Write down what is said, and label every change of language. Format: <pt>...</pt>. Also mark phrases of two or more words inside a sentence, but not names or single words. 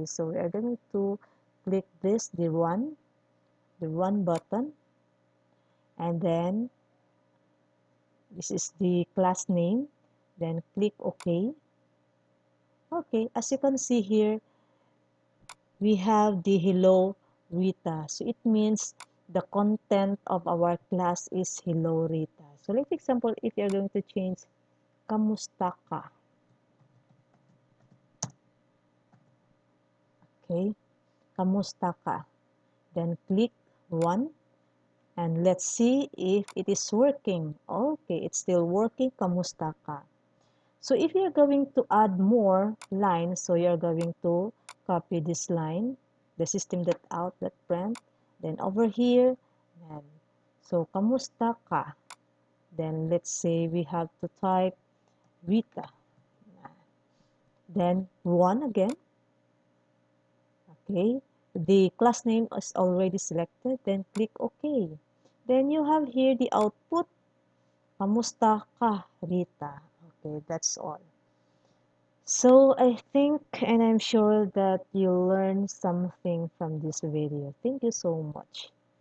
<en>So we are going to click this, the run button, and then this is the class name. Then click OK. Okay, as you can see here, we have the hello Rita. So it means the content of our class is Hello Rita. So like for example, if you're going to change</en> <tl>Kamusta ka? Okay, Kamusta ka?</tl> <en>Then click Run and let's see if it is working. Okay, it's still working.</en> <tl>Kamusta ka?</tl> <en>So if you're going to add more lines, so you're going to copy this line, the system.out.print, then over here, and so</en> <tl>kamusta ka?</tl> <en>Then let's say we have to type Rita. Then one again. Okay. The class name is already selected. Then click OK. Then you have here the output.</en> <tl>Kamusta ka,</tl> <en>Rita? Okay, that's all. So I think and I'm sure that you learned something from this video. Thank you so much.</en>